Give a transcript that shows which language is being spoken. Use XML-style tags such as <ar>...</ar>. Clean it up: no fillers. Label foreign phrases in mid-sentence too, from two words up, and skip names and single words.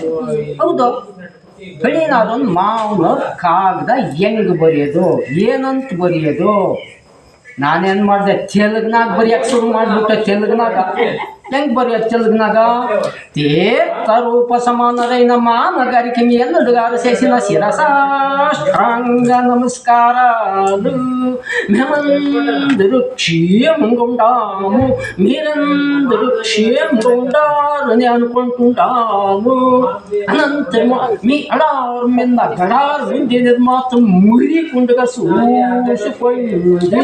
<kn>ಹೌದು, ಬೆಳೀನಾದೊಂದು ಮಾವನವ್ರ ಕಾಗದ ಹೆಂಗೆ ಬರೆಯೋದು, ಏನಂತ ಬರೆಯೋದು? ನಾನೇನು ಮಾಡಿದೆ? ತೆಲುಗ್ನಾಗ ಬರೆಯೋಕ್ಕೆ ಶುರು ಮಾಡಿಬಿಟ್ಟೆ. ಹೆಂಗೆ ಬರೆಯೋದು ತೆಲುಗ್ನಾಗ?</kn> <te>రూప సమానరైన మానగారికె ఎల్లుడుగార సేసిన శిరసాష్టాంగ నమస్కారాలు మేమందరూ క్షేమంగుండాము, మీరందరూ క్షేమంగుండాలని అనుకుంటుంటాము. అనంతరం మీ అడారు మీద గడారు ఉండేది మాత్రం మురికుండగా చూసిపోయింది.</te>